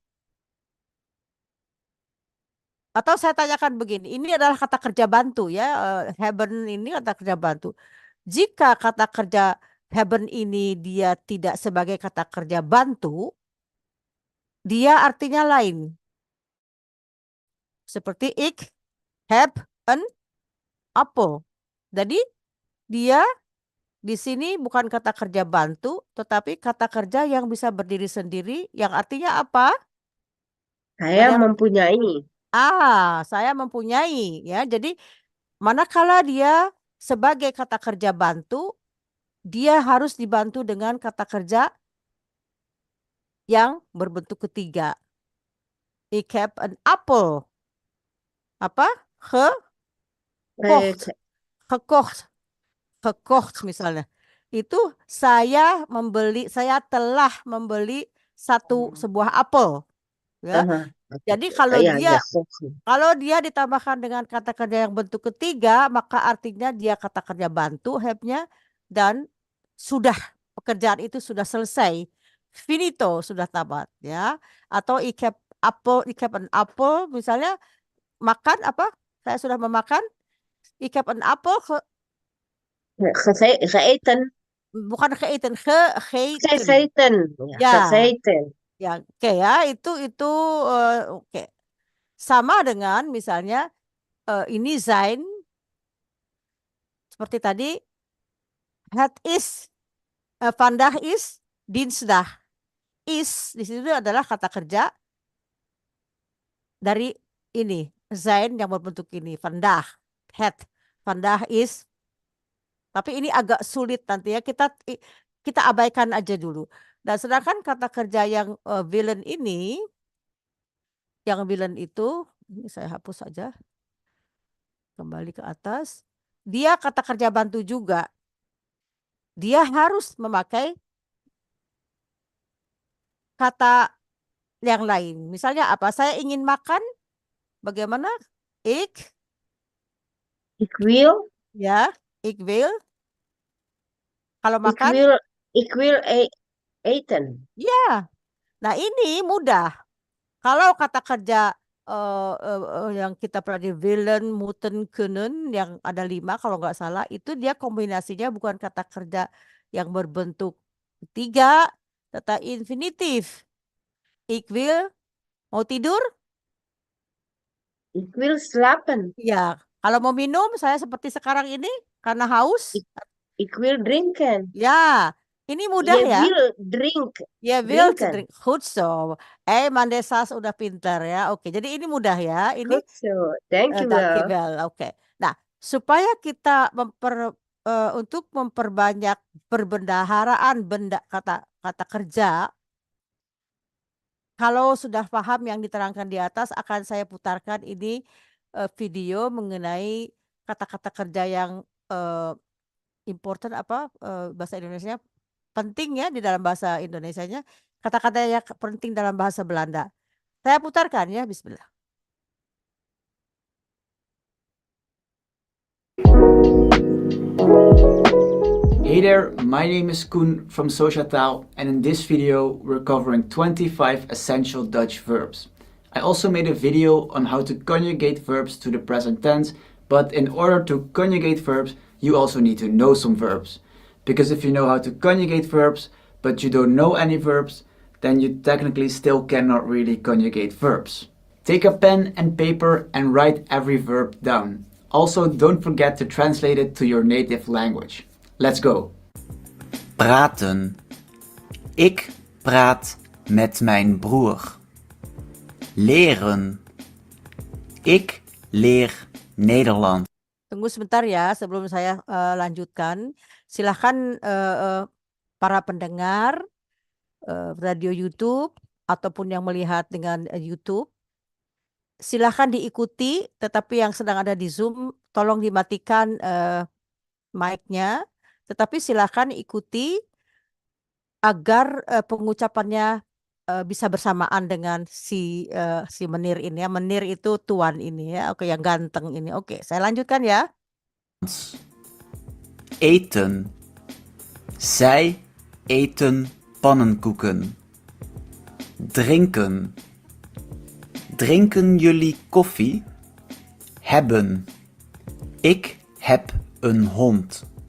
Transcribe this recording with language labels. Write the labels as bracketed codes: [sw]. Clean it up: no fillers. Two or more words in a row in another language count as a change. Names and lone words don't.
[id] Atau saya tanyakan begini, ini adalah kata kerja bantu ya, haben ini kata kerja bantu. Jika kata kerja haben ini dia tidak sebagai kata kerja bantu, dia artinya lain. [nl] Seperti ik heb een appel. [id] Jadi dia di sini bukan kata kerja bantu, tetapi kata kerja yang bisa berdiri sendiri, yang artinya apa? Saya Ada yang mempunyai. saya mempunyai ya. Jadi manakala dia sebagai kata kerja bantu, dia harus dibantu dengan kata kerja yang berbentuk ketiga. [nl] Ik heb een appel. Apa? Gekocht. Eh, Gekocht. Gekocht misalnya. [id] Itu saya telah membeli sebuah apel. Ya. aha, Jadi ya, gekocht. kalau dia ditambahkan dengan kata kerja yang bentuk ketiga, maka artinya dia kata kerja bantu, have-nya, dan sudah, pekerjaan itu sudah selesai. Finito, sudah tamat. Ya. Atau [nl] ik heb een appel, [id] misalnya, makan apa? Saya sudah memakan. [nl] Ik heb een appel, Geëten. [id] bukan gegeten. [nl] Gegeten. [id] Ya, Ya, gegeten. ya, oke ya, itu oke. Sama dengan misalnya ini zijn seperti tadi, [nl] het is, vandaag is dinsdag. [id] Is di situ adalah kata kerja dari ini, zijn yang berbentuk ini, [nl] vandaag, het, vandaag is. [id] Tapi ini agak sulit nanti ya, kita abaikan aja dulu. Dan sedangkan kata kerja yang willen ini, yang willen itu, ini saya hapus saja, kembali ke atas. Dia kata kerja bantu juga. Dia harus memakai kata yang lain. Misalnya apa? Saya ingin makan. Bagaimana? [nl] Ik wil. [id] ya, [nl] ik wil. [id] Kalau [nl] Ik [id] makan, [nl] wil, ik wil eten. [id] ya. Nah ini mudah. Kalau kata kerja yang kita pelajari [nl] willen, moeten, kunnen, [id] yang ada 5 kalau nggak salah, itu dia kombinasinya bukan kata kerja yang berbentuk ketiga, tetapi infinitif. [nl] Ik wil, [id] mau tidur? [nl] Ik wil slapen. [id] Ya. Kalau mau minum, saya seperti sekarang ini, karena haus. [nl] Ik wil drinken. [id] Ya, ini mudah [nl] Je [id] ya. [nl] wil drink. [en] Ya, will to [nl] Drinken. [id] drink. [nl] Goed zo. [id] Mandesas udah pintar ya. Oke, jadi ini mudah ya. Ini [nl] Goed zo. Dankjewel. dankjewel. [id] Oke. Nah, supaya kita untuk memperbanyak perbendaharaan kata kerja, kalau sudah paham yang diterangkan di atas, akan saya putarkan ini video mengenai kata-kata kerja yang important bahasa Indonesianya penting ya di dalam bahasa Indonesianya, kata-kata yang penting dalam bahasa Belanda. Saya putarkan ya, bismillah. [en] Hey there, my name is Koen from Sociataal, and in this video we're covering 25 essential Dutch verbs. I also made a video on how to conjugate verbs to the present tense, but in order to conjugate verbs you also need to know some verbs. Because if you know how to conjugate verbs, but you don't know any verbs, then you technically still cannot really conjugate verbs. Take a pen and paper and write every verb down. Also, don't forget to translate it to your native language. Let's go. [nl] Praten. Ik praat met mijn broer. Leren. Ik leer Nederlands. [id] Tunggu sebentar ya sebelum saya lanjutkan. Silahkan para pendengar radio YouTube ataupun yang melihat dengan YouTube, silahkan diikuti, tetapi yang sedang ada di Zoom tolong dimatikan mic-nya, tetapi silahkan ikuti agar pengucapannya bisa bersamaan dengan si Menir ini ya. Menir itu tuan ini ya, oke, yang ganteng ini. Oke, saya lanjutkan ya. [nl] Eten. Zij eten pannenkoeken. Drinken. Drinken jullie koffie? Hebben. Ik heb een hond.